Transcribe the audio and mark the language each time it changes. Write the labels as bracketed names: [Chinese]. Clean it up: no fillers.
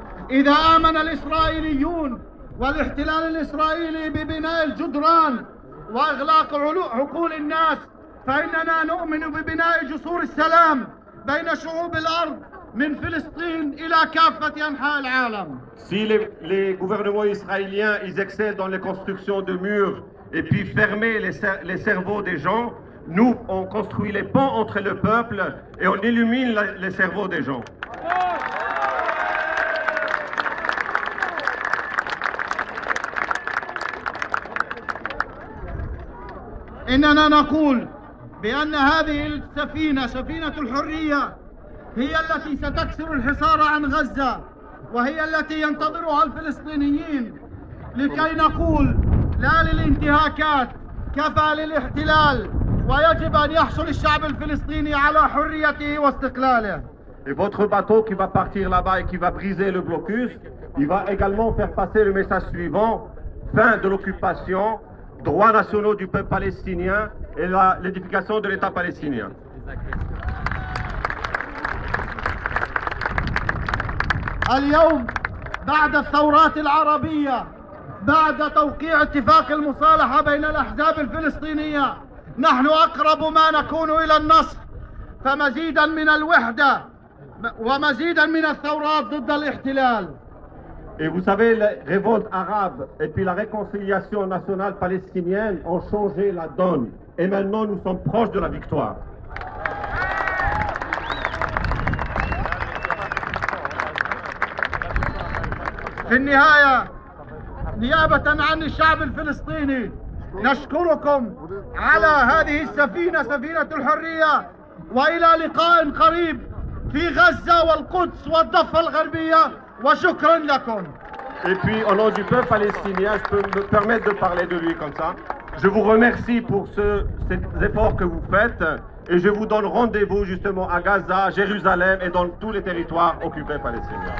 [Arabic] إذا آمن الإسرائيليون والاحتلال الإسرائيلي ببناء الجدران وإغلاق عقول الناس فإننا نؤمن ببناء جسور السلام بين شعوب الأرض من فلسطين إلى كافة أنحاء العالم. [French] Si les gouvernements israéliens ils excellent dans les constructions de murs et puis fermer les cerveaux des gens, nous on construit les ponts entre le peuple et on illumine les cerveaux des gens. [Arabic] إننا نقول بأن هذه السفينة سفينة الحرية هي التي ستكسر الحصار عن غزة وهي التي ينتظرها الفلسطينيين لكي نقول لا للانتهاكات، كفى للاحتلال، ويجب أن يحصل الشعب الفلسطيني على حريته واستقلاله. [French] Et votre bateau qui va partir là-bas et qui va briser le blocus, il va également faire passer le message suivant: fin de l'occupation, droits nationaux du peuple palestinien et l'édification de l'État palestinien. [Arabic] اليوم بعد الثورات العربية، بعد توقيع اتفاق المصالحة بين الأحزاب الفلسطينية، نحن أقرب ما نكون إلى النصر، فمزيدا من الوحدة ومزيدا من الثورات ضد الاحتلال. [French] Et vous savez, les révoltes arabes et puis la réconciliation nationale palestinienne ont changé la donne. Et maintenant, nous sommes proches de la victoire. [Arabic] في النهاية نيابة عن الشعب الفلسطيني نشكركم على هذه السفينة، سفينة الحرية، وإلى لقاء قريب في غزة والقدس والضفة الغربية، وشكرا لكم. [French] Et puis, au nom du peuple palestinien, je peux me permettre de parler de lui comme ça. Je vous remercie pour ces efforts que vous faites et je vous donne rendez-vous justement à Gaza, Jérusalem et dans tous les territoires occupés palestiniens.